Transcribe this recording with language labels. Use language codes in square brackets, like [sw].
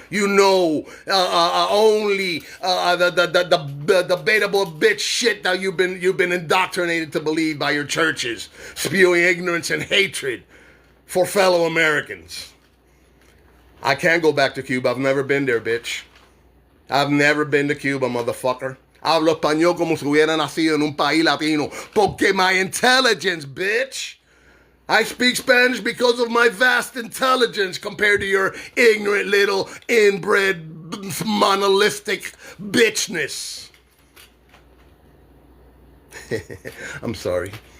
[en] You know only the beta boy bitch shit that you've been indoctrinated to believe by your churches, spewing ignorance and hatred for fellow Americans. I can't go back to Cuba. I've never been there, bitch. I've never been to Cuba, motherfucker. [es] Hablo español como si hubiera nacido en un país latino. [en] Porque my intelligence, bitch. I speak Spanish because of my vast intelligence compared to your ignorant little inbred monolithic bitchness. I'm sorry.